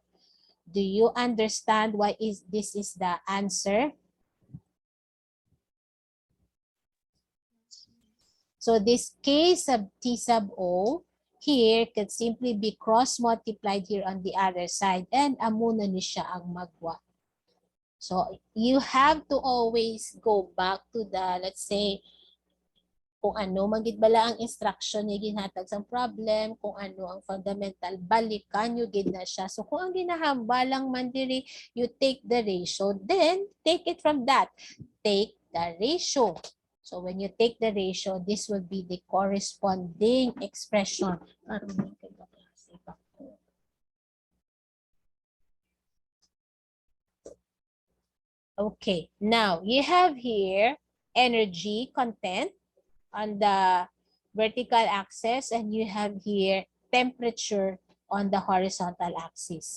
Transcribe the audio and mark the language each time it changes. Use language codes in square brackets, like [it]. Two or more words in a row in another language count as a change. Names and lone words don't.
[en] Do you understand why this is the answer? So this K sub T sub O here can simply be cross-multiplied here on the other side and [hil] amo na ni siya ang magwa. [en] So you have to always go back to the, let's say, [hil] kung ano magid bala ang instruction ni ginhatag sa problem, kung ano ang fundamental, balikan yung gid na siya. So kung ang ginahambalang man diri, [en] you take the ratio, then take it from that. Take the ratio. So when you take the ratio, this will be the corresponding expression. Okay, now you have here energy content on the vertical axis and you have here temperature on the horizontal axis.